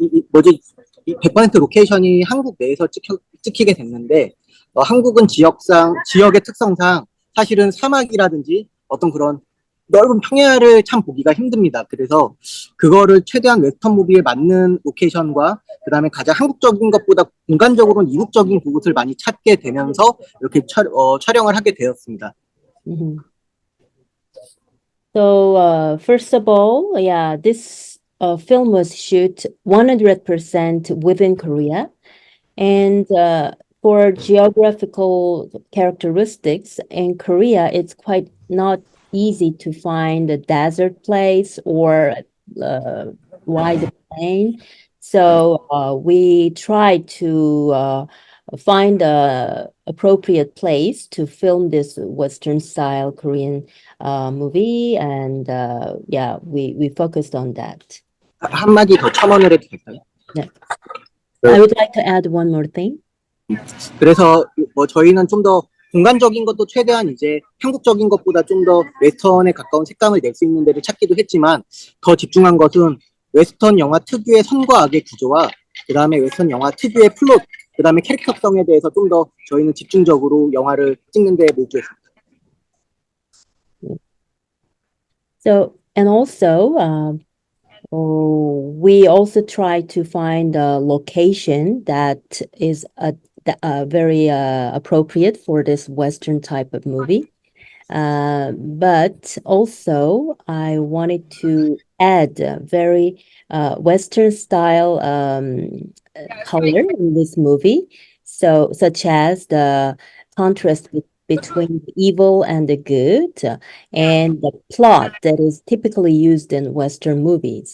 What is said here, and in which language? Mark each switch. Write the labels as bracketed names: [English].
[Korean] 뭐지, 100% 로케이션이 한국 내에서 찍히게 됐는데, 한국은 지역의 특성상 사실은 사막이라든지 어떤 그런 넓은 평야를 참 보기가 힘듭니다. 그래서 그거를 최대한 웨스턴 무비에 맞는 로케이션과 그다음에 가장 한국적인 것보다 공간적으로는 이국적인 곳을 많이 찾게 되면서 이렇게 촬영을 하게 되었습니다. Mhm. [English] So, first of all, yeah, this film was shot 100% within Korea. And for geographical characteristics in Korea, it's quite not easy to find a desert place or wide plain. So we try to find a appropriate place to film this Western style Korean movie, and yeah, we focused on that. [Korean] 한마디 더 첨언을 해도 될까요? [English] Yeah. I would like to add one more thing. [Korean] 그래서 저희는 좀 더 공간적인 것도 최대한 이제 한국적인 것보다 좀 더 웨스턴에 가까운 색감을 낼 수 있는 데를 찾기도 했지만 더 집중한 것은 웨스턴 영화 특유의 선과 악의 구조와 그 다음에 웨스턴 영화 특유의 플롯, 그 다음에 캐릭터성에 대해서 좀 더 저희는 집중적으로 영화를 찍는 데 몰두했습니다. [English] So, and also, we also try to find a location that is very appropriate for this Western type of movie. But also, I wanted to add a very Western style color in this movie, so such as the contrast between the evil and the good, and the plot that is typically used in Western movies.